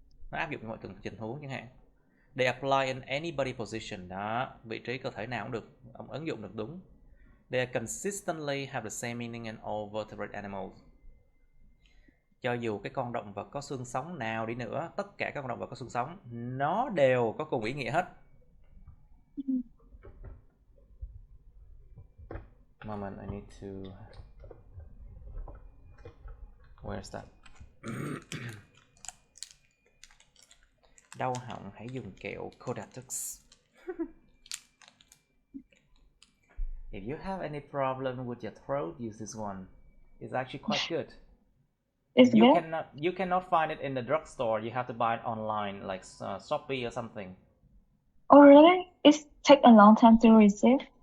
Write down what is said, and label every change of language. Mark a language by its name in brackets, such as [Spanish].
[Vietnamese] Nó áp dụng mọi tình huống chẳng hạn. [English] They apply in any body position, [Vietnamese] đó, vị trí cơ thể nào cũng được, ông ứng dụng được đúng. [English] They consistently have the same meaning in all vertebrate animals. [Vietnamese] Cho dù cái con động vật có xương sống nào đi nữa, tất cả các con động vật có xương sống, nó đều có cùng ý nghĩa hết. [English] Moment, I need to... Where's that? [Vietnamese] Đau họng hãy dùng kẹo Codatux. [English] If you have any problem with your throat, use this one. It's actually quite good. You cannot find it in the drugstore. You have to buy it online, like Shopee or something. Oh really? It take a long time to receive?